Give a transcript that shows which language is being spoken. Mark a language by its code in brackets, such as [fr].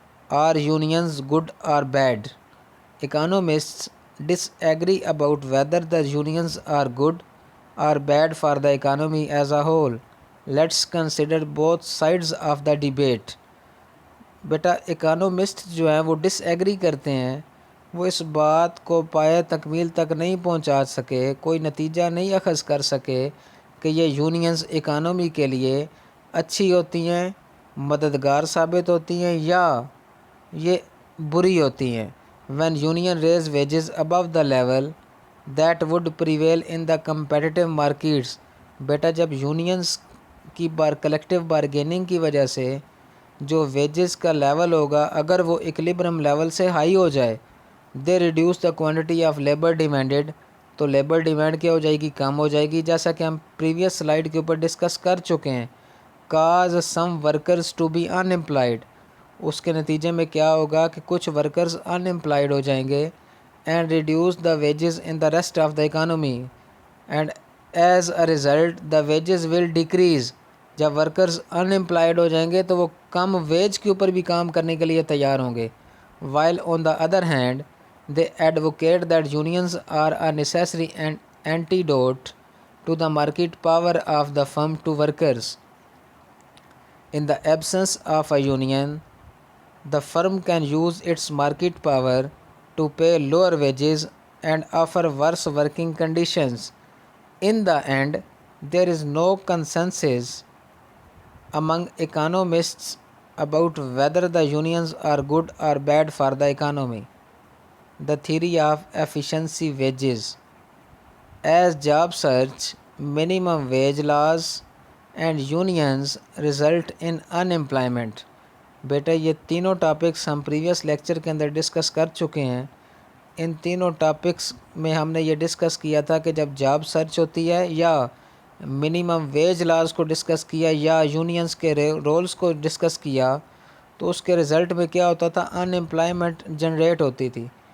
[en] Are unions good or bad? Economists disagree about whether the unions are good or bad for the economy as a whole. Let's consider both sides of the debate. [ur] Beta economist جو ہیں وہ ڈس agri کرتے ہیں، وہ اس بات کو پایہ تکمیل تک نہیں پہنچا سکے، کوئی نتیجہ نہیں اخذ کر سکے کہ یہ یونینز اکانومی کے لیے اچھی ہوتی ہیں مددگار ثابت ہوتی ہیں یا یہ بری ہوتی ہیں. [en] when union raise wages above the level that would prevail in the competitive markets. [ur] بیٹا جب یونینز کی کلیکٹیو بارگیننگ کی وجہ سے جو ویجز کا لیول ہوگا اگر وہ ایکلیبرم لیول سے ہائی ہو جائے، [en] they reduce the quantity of labour demanded, [ur] تو لیبر ڈیمانڈ کیا ہو جائے گی؟ کم ہو جائے گی، جیسا کہ ہم پریویس سلائیڈ کے اوپر ڈسکس کر چکے ہیں. [en] cause some workers to be unemployed, [ur] اس کے نتیجے میں کیا ہوگا کہ کچھ ورکرز ان امپلائڈ ہو جائیں گے. [en] And reduce the wages in the rest of the economy, and as a result the wages will decrease. [ur] جب ورکرز ان امپلائڈ ہو جائیں گے تو وہ کم ویج کے اوپر بھی کام کرنے کے لیے تیار ہوں گے. [en] While on the other hand they advocate that unions are a necessary an antidote to the market power of the firm to workers. In the absence of a union, the firm can use its market power to pay lower wages and offer worse working conditions. In the end, there is no consensus among economists about whether the unions are good or bad for the economy. The theory of efficiency wages. As job search, minimum wage laws and unions result in unemployment. [ur] بیٹا یہ تینوں topics ہم previous lecture کے اندر discuss کر چکے ہیں. ان تینوں topics میں ہم نے یہ ڈسکس کیا تھا کہ جب جاب سرچ ہوتی ہے یا منیمم ویج لاز کو ڈسکس کیا یا یونینز کے رولز کو ڈسکس کیا تو اس کے رزلٹ میں کیا ہوتا تھا؟ ان امپلائمنٹ جنریٹ ہوتی تھی.